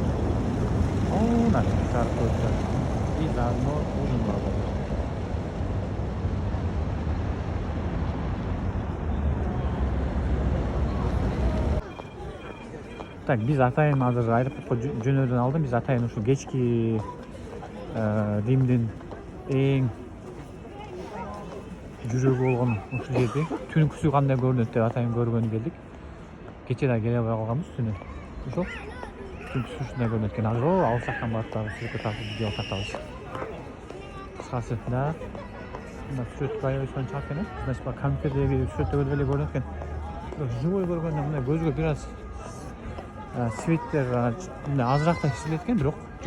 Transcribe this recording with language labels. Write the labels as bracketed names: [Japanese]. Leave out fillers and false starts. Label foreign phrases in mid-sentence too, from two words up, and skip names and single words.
[Kyrgyz] Мына жарык өтөт. [Russian] И заодно ужин [Kyrgyz] бар. Так, биз атайын азыр аэропортко жөнөдөн алдым. Биз атайын ушу кечки Римдин Eң жүрегі болған ушул жерде түнкүсү кандай көрүнөт деп атайын көргөнү келдик. Кече да келе албай калганбыз түнү. Ошол түнкүсү ушундай көрүнөт экен. Азыр алыс жактан барып дагы сүрөткө тартып видео тартабыз. Кыскасы да мына сүрөткө аябай сонун чыгат экен. Значит, компьютердеги сүрөттөгү эле көрүнөт экен. Живой көргөндө мындай көзгө бир аз светтер мындай азырактай сезилет экен, бирок жок.